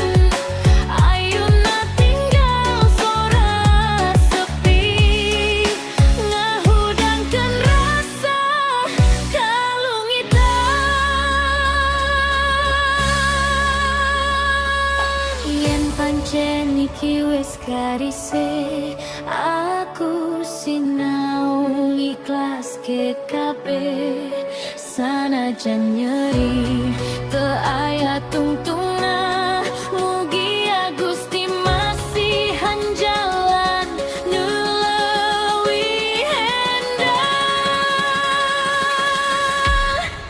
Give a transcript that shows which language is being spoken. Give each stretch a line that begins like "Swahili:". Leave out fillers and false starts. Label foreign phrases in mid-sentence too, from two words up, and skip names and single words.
Sundanese: Ayeuna tinggal sora sepi, ngahudangkeun rasa kalungitan.
Javanese: Yen pancen iki wes garise, aku sinau ikhlas ke kabeh.
Sundanese: Sanajan nyeri teu aya tungtungna, mugia Gusti masihan jalan nu leuwih endah.